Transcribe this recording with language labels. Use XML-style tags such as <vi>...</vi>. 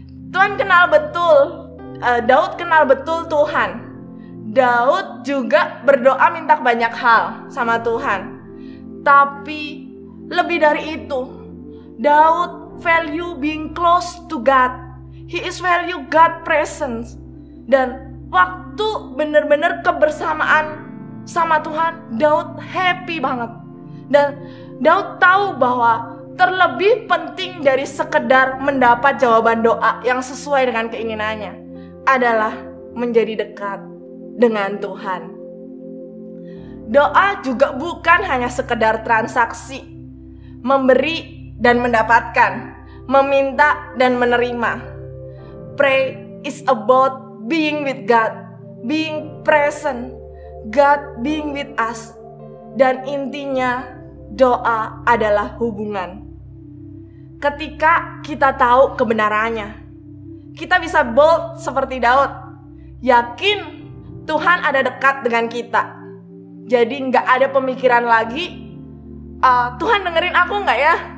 <id>Tuhan kenal betul, Daud kenal betul Tuhan. Daud juga berdoa minta banyak hal sama Tuhan. Tapi lebih dari itu, Daud</id> <en>value being close to God. He is value God presence.</en> <id>Dan waktu benar-benar kebersamaan sama Tuhan, Daud happy banget. Dan Daud tahu bahwa terlebih penting dari sekedar mendapat jawaban doa yang sesuai dengan keinginannya adalah menjadi dekat dengan Tuhan. Doa juga bukan hanya sekedar transaksi, memberi dan mendapatkan, meminta dan menerima.</id> <en>Pray is about being with God, being present, God being with us.</en> <id>Dan intinya doa adalah hubungan. Ketika kita tahu kebenarannya, kita bisa bold seperti Daud, yakin Tuhan ada dekat dengan kita. Jadi gak ada pemikiran lagi, Tuhan dengerin aku gak ya?</id>